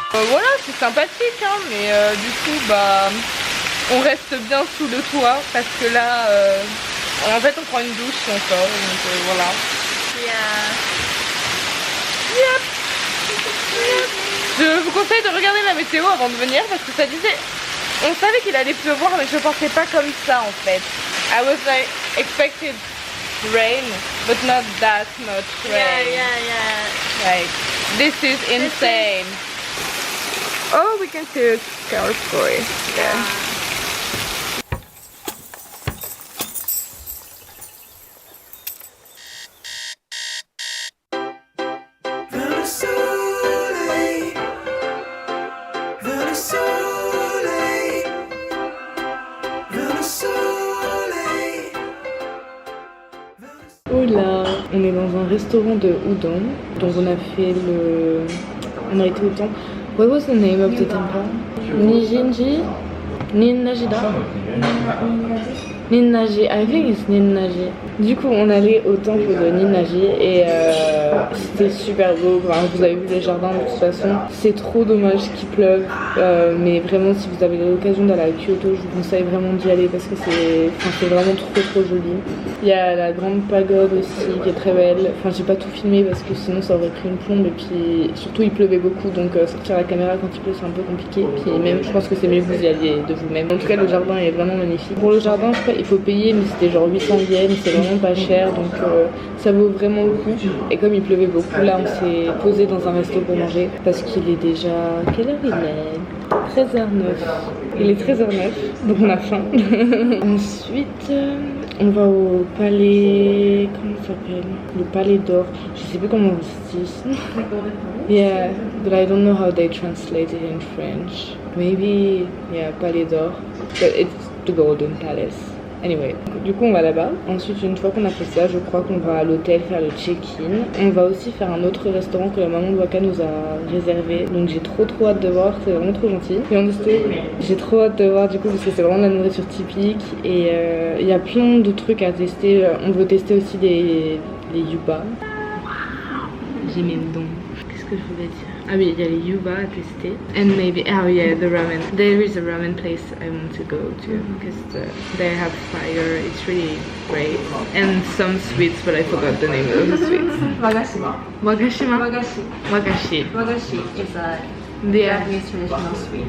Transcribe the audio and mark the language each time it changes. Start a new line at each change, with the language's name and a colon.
French: Voilà, c'est sympathique, hein, mais du coup, bah, on reste bien sous le toit parce que là, en fait, on prend une douche si on sort, donc voilà. Yep. Je vous conseille de regarder la météo avant de venir parce que ça disait, on savait qu'il allait pleuvoir, mais je pensais pas comme ça en fait.
English: I was like expected rain, but not that much rain. Yeah. Like, this is insane. Oh, we can see a cow story. Yeah.
French: Vers le soleil, vers le soleil, vers le soleil. Oula, on est dans un restaurant de udon, donc on a fait le... On a été au temple.
English: What was the name of the temple? Nijinji? Ninnajida? Ninnaji, I think it's Ninnaji.
French: Du coup, on allait au temple de Ninnaji et c'était super beau. Enfin, vous avez vu les jardins de toute façon. C'est trop dommage qu'il pleuve, mais vraiment, si vous avez l'occasion d'aller à Kyoto, je vous conseille vraiment d'y aller parce que c'est vraiment trop joli. Il y a la grande pagode aussi qui est très belle. Enfin, j'ai pas tout filmé parce que sinon ça aurait pris une plombe et puis surtout il pleuvait beaucoup, donc sortir la caméra quand il pleut c'est un peu compliqué. Puis même, je pense que c'est mieux que vous y alliez de vous-même. En tout cas, le jardin est vraiment magnifique. Pour le jardin, je crois il faut payer, mais c'était genre 800 yens, c'est vraiment pas cher, donc ça vaut vraiment le coup. Et comme il pleuvait beaucoup, là on s'est posé dans un resto pour manger parce qu'il est déjà... Quelle heure il est? 13h09. Il est 13h09, donc on a faim. Ensuite, on va au palais... Comment ça s'appelle? Le palais d'or. Je sais plus comment on dit ça.
English: Yeah, but I don't know how they translate it in French. Maybe, yeah,
French: palais d'or.
English: But it's the Golden Palace. Anyway,
French: du coup on va là-bas. Ensuite, une fois qu'on a fait ça, je crois qu'on va à l'hôtel faire le check-in. On va aussi faire un autre restaurant que la maman de Waka nous a réservé. Donc j'ai trop hâte de voir, c'est vraiment trop gentil. Et j'ai trop hâte de voir du coup parce que c'est vraiment de la nourriture typique. Et il y a plein de trucs à tester. On veut tester aussi les yuba. J'ai mes dons. Qu'est-ce que je voulais dire? Ah oui, il y a les yuba à tester.
English: And maybe, oh yeah, the ramen. There is a ramen place I want to go to because they have fire. It's really great. And some sweets, but I forgot the name of the sweets. Wagashima. Wagashima? Wagashi. Wagashi. Wagashi is a Yeah. Japanese traditional sweet.